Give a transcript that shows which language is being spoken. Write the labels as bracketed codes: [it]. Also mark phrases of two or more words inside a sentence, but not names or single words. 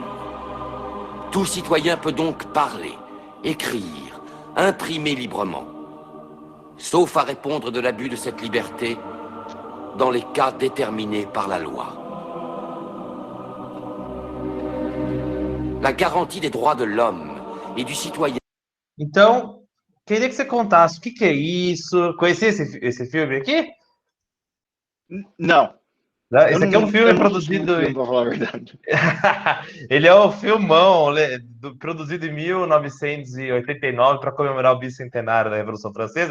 [fr] Tout citoyen peut donc parler, écrire, imprimer librement, sauf à répondre de l'abus de cette liberté dans les cas déterminés par la loi. La garantie des droits de l'homme et du citoyen. [pt] Então, queria que você contasse o que é isso. Conhecia esse filme aqui? Não. Esse aqui é um filme produzido. Pra falar a verdade. Ele é um filmão produzido em 1989 para comemorar o bicentenário da Revolução Francesa.